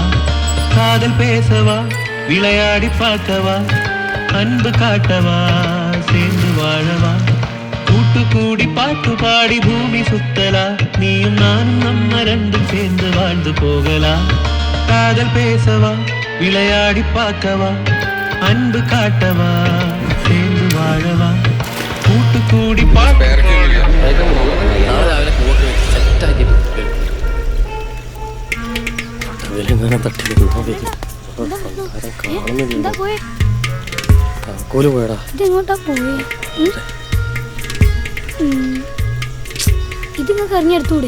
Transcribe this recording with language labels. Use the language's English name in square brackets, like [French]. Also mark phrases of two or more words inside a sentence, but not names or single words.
[Tamil] காதல் பேசவா, விளையாடி பார்க்கவா, அன்பு காட்டவா, சேர்ந்து வாழவா, கூட்டு கூட்டுக்கூடி பாட்டு பாடி பூமி சுத்தலா நீயும் நானும் நம்ம ரெண்டும் சேர்ந்து வாழ்ந்து போகலா காதல் பேசவா விளையாடி பார்க்கவா அன்பு காட்டவா சேர்ந்து வாழவா കൂട്ടുകൂടി [Malayalam] നാളെ രാവിലെ പൂവൊക്കെ വെച്ച് സെറ്റാക്കിയിട്ട് വരും. പട്ടവിലെങ്ങനെ തട്ടി എന്താ പോയെ? താക്കോല് പോയടാ. ഇതെങ്ങോട്ടാ പോയെ? ഇത് നിങ്ങൾക്ക് അറിഞ്ഞെടുത്തൂടെ?